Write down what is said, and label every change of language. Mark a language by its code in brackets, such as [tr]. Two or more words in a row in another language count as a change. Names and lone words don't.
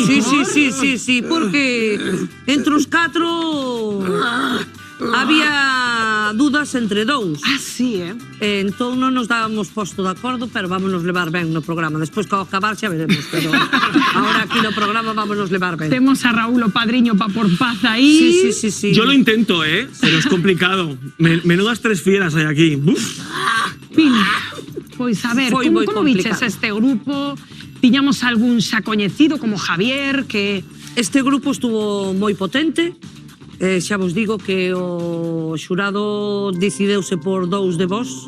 [gl] Sí, porque entre os 4 [es] había dudas [gl] entre 2. Ah, sí, Entón non nos dábamos posto de acordo, pero vámonos levar ben no programa. Despois, ao acabar, xa veremos, pero ahora aquí no programa vámonos levar ben. Temos a Raúl o padriño pa por paz aí. Sí. [es] Yo lo intento, pero es complicado. Menudas 3 fieras hay aquí. Uf. [gl] Pili, pois a ver, Foi moi como viches complicado. este grupo? Tiñamos algún xa coñecido como Javier, que... Este grupo estuvo moi potente. Xa vos digo que o xurado decideuse por 2 de vos.